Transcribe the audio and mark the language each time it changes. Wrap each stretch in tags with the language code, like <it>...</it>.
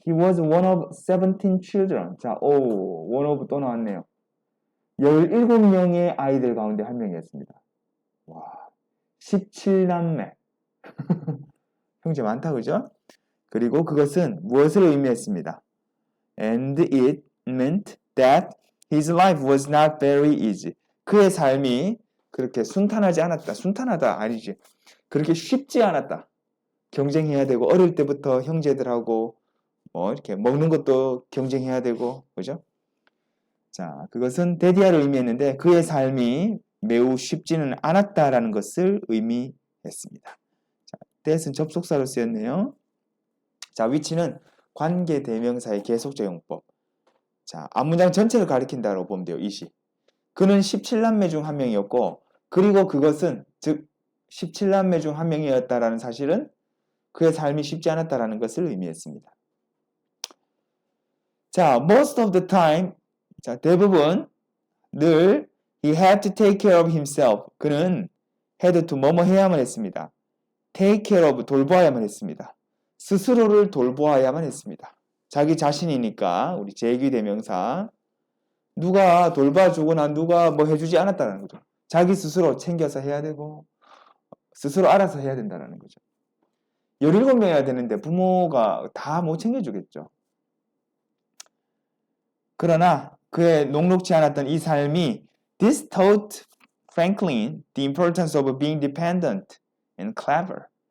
<en>He was one of 17 children.</en> <ko>자, one of 또 나왔네요. 17명의 아이들 가운데 한 명이었습니다. 와, 17남매. 형제 많다, 그죠? 그리고 그것은 무엇을 의미했습니다.</ko> <en>And it meant that his life was not very easy.</en> <ko>그의 삶이 그렇게 순탄하지 않았다. 순탄하다 아니지. 그렇게 쉽지 않았다. 경쟁해야 되고 어릴 때부터 형제들하고 이렇게 먹는 것도 경쟁해야 되고 그죠? 자, 그것은 데디아를 의미했는데 그의 삶이 매우 쉽지는 않았다라는 것을 의미했습니다. 자, that은 접속사로 쓰였네요. 자, 위치는 관계대명사의 계속적 용법. 자, 앞문장 전체를 가리킨다고 보면 돼요. 이시. 그는 17남매 중 한 명이었고 그리고 그것은 즉 17남매 중 한 명이었다라는 사실은 그의 삶이 쉽지 않았다라는 것을 의미했습니다.</ko> <en>자, most of the time, 자,</en> <ko>대부분 늘</ko> <en>he had to take care of himself.</en> <ko>그는 had to 뭐뭐 해야만 했습니다. take care of 돌보아야만 했습니다. 스스로를 돌보아야만 했습니다. 자기 자신이니까 우리 제귀대명사 누가 돌봐주거나 누가 뭐 해주지 않았다는 거죠. 자기 스스로 챙겨서 해야 되고 스스로 알아서 해야 된다는 거죠. 17명이나 되는데 부모가 다 못 챙겨주겠죠. 그러나 그의 녹록지 않았던 이 삶이</ko> <en>This taught Franklin the importance of being dependent and clever.</en>